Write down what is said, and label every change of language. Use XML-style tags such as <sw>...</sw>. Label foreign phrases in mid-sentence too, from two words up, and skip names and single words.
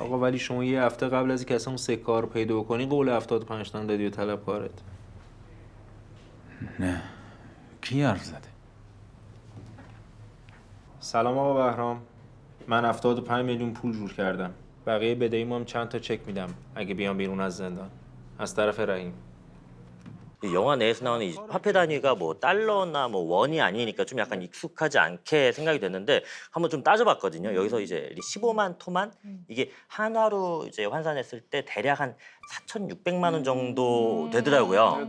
<fa>آقا ولی شما یه هفته قبل از اینکه اصلا اون سکه ها رو پیدا کنی قول 75 تومن دادی به طلبکارت. نه کی حرف زده؟ سلام آقا بهرام. من 75 میلیون پول جور کردم. بقیه بدهیمو هم چند تا چک میدم اگه بیام بیرون از زندان. از طرف رحیم.</fa> <ko>이 영화 내에서 나오는 이 화폐 단위가 뭐 달러나 뭐 원이 아니니까 좀 약간 익숙하지 않게 생각이 됐는데 한번 좀 따져봤거든요. 여기서 이제 15만 토만 이게 한화로 이제 환산했을 때 대략 한 4,600만 원 정도 되더라고요.</ko>